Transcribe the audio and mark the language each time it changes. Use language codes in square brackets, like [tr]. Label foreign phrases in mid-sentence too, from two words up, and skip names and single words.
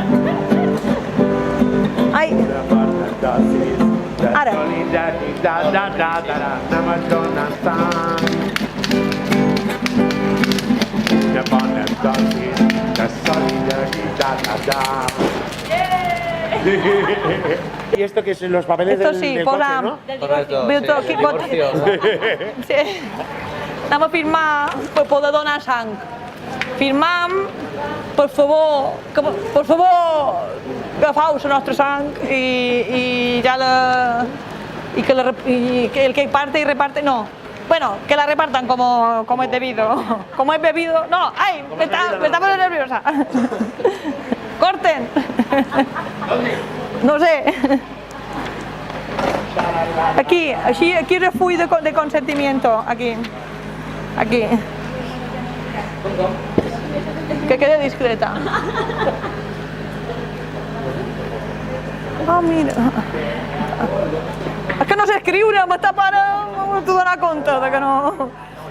[ca] ai. Una bona dosi de Ara. solidaritat. Anem a donar sang. Una bona dosi de solidaritat. [es] ¿Y esto qué es? ¿Los papeles Esto del, sí, del [ca] posa- [es] coche, no? Correcto, Virtu- sí, qui- divorcio. Sí. [ca] Anem a firmar per poder donar sang. Firmam, per favor, agafau la nostra sang i ja la... [es] y que el que parte y reparte, no. Bueno, que la repartan como es debido. Como es bebido. No, ay, me está poniendo nerviosa. Corten. No sé. Aquí, aquí refull de consentimiento. Aquí. Que quede discreta. Ah, mira. [ca] És que no sé escriure, m'està parant, m'ho donar compte de que no...